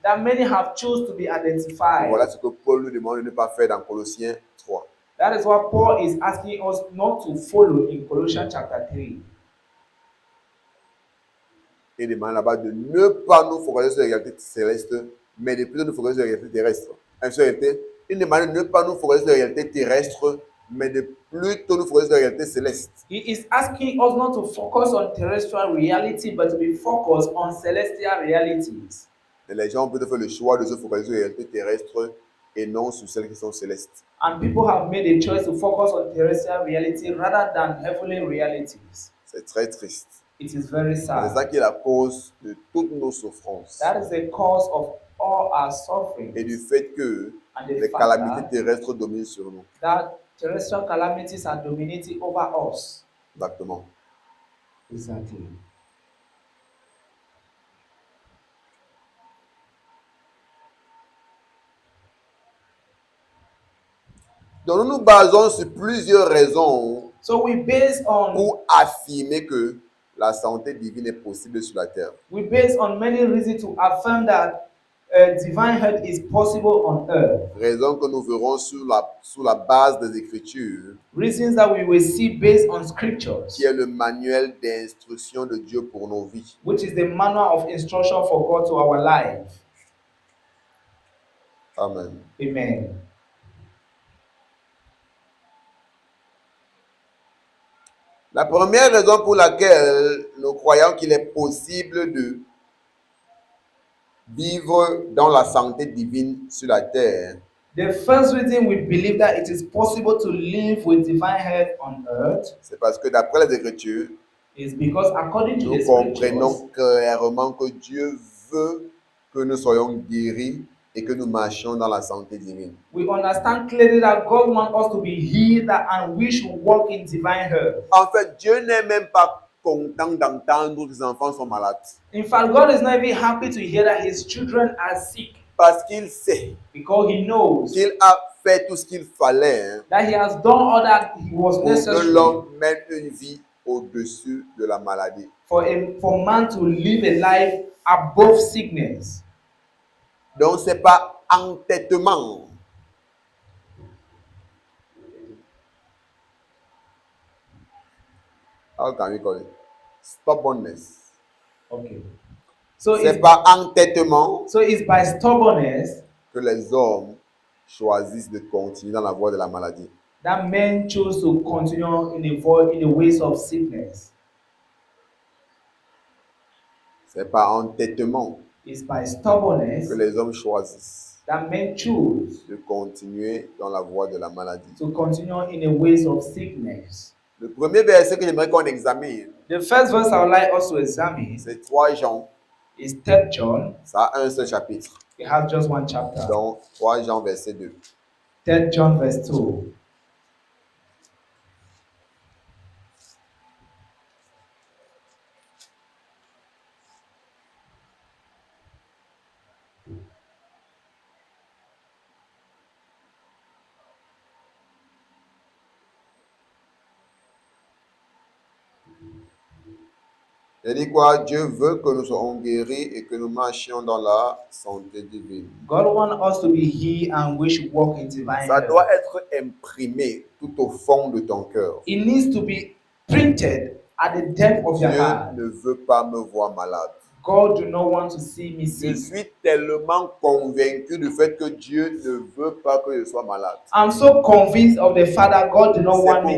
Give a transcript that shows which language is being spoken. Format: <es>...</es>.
<en>that many have choose to be identified.</en> <fr>Voilà ce que Paul nous demande de ne pas faire dans Colossiens 3.</fr> <en>That is what Paul is asking us not to follow in Colossians chapter 3.</en> <fr>Il demande là-bas de ne pas nous focaliser sur la réalité céleste, mais de plutôt nous focaliser sur la réalité terrestre. Il demande de ne pas nous focaliser sur la réalité terrestre, mais de plutôt nous focaliser sur la réalité céleste.</fr> <en>He is asking us not to focus on terrestrial reality, but to be focused on celestial realities.</en> <fr>Et les gens ont plutôt fait le choix de se focaliser sur la réalité terrestre et non sur celles qui sont célestes.</fr> <en>And people have made a choice to focus on terrestrial reality rather than heavenly realities.</en> <fr>C'est très triste.</fr> <en>It is very</en> <fr>C'est ça</fr> <en>sad.</en> <fr>qui est la cause de toutes nos souffrances</fr> <en>That is the cause of all our</en> <fr>et du</fr> <en>sufferings.</en> <fr>fait que</fr> <en>And</en> <fr>les</fr> <en>the fact</en> <fr>calamités terrestres dominent sur nous.</fr> <en>that terrestrial calamities are dominating over us.</en> <fr>Exactement.</fr> <en>Exactly.</en> <fr>Donc nous nous basons sur plusieurs raisons</fr> <en>So we base on</en> <fr>pour affirmer que la santé divine est possible sur la terre.</fr> <en>we base on many reasons to affirm that divine health is possible on earth.</en> <fr>Raison que nous verrons sur la base des Écritures,</fr> <en>Reasons that we will see based on scriptures,</en> <fr>qui est le manuel d'instruction de Dieu pour nos vies.</fr> <en>which is the manual of instruction for God to our life. Amen. Amen.</en> <fr>La première raison pour laquelle nous croyons qu'il est possible de vivre dans la santé divine sur la terre,</fr> <en>The first reason we believe that it is possible to live with divine health on earth</en> <fr>c'est parce que d'après les Écritures,</fr> <en>is because according to</en> <fr>nous</fr> <en>the scriptures,</en> <fr>comprenons clairement que Dieu veut que nous soyons guéris et que nous marchions dans la santé divine.</fr> <en>we understand clearly that God wants us to be healed and we should walk in divine health.</en> <fr>En fait, Dieu n'est même pas content d'entendre que ses enfants sont malades.</fr> <en>In fact, God is not even happy to hear that his children are sick</en> <fr>Parce qu'il sait</fr> <en>because he knows</en> <fr>qu'il a fait tout ce qu'il fallait</fr> <en>that he has done all that he was</en> <fr>pour que</fr> <en>necessary</en> <fr>l'homme mène une vie au-dessus de la maladie.</fr> <en>for man to live a life above sickness.</en> <fr>Donc, ce n'est pas entêtement.</fr> <en>How can we call it? Stubbornness. Okay. So</en> <fr>Ce n'est pas entêtement</fr> <en>it's by stubbornness</en> <fr>que les hommes choisissent de continuer dans la voie de la maladie.</fr> <en>that men choose to continue in the ways of sickness.</en> <fr>Ce n'est pas entêtement</fr> <en>It's by stubbornness</en> <fr>que les hommes choisissent</fr> <en>that men choose</en> <fr>de continuer dans la voie de la maladie.</fr> <en>to continue in the ways of sickness.</en> <fr>Le premier verset que j'aimerais qu'on examine,</fr> <en>The first verse I would like us to examine</en> <fr>c'est 3 Jean.</fr> <en>is 3 John.</en> <fr>Ça a un seul chapitre.</fr> <en>It has just one chapter.</en> <fr>Donc, 3 Jean, verset 2.</fr> <en>3 John verse 2.</en> <fr>Il dit quoi? Dieu veut que nous soyons guéris et que nous marchions dans la santé divine.</fr> <en>God wants us to be healed and we should walk in divine</en> <fr>Ça</fr> <en>health.</en> <fr>doit être imprimé tout au fond de ton cœur.</fr> <en>It needs to be printed at the depth of</en> <fr>Dieu</fr> <en>your heart.</en> <fr>ne veut pas me voir malade.</fr> <en>God do not want to see me</en> <fr>Je</fr> <en>sick.</en> <fr>suis tellement convaincu du fait que Dieu ne veut pas que je sois malade.</fr> <en>I'm so convinced of the fact that God do not want me</en>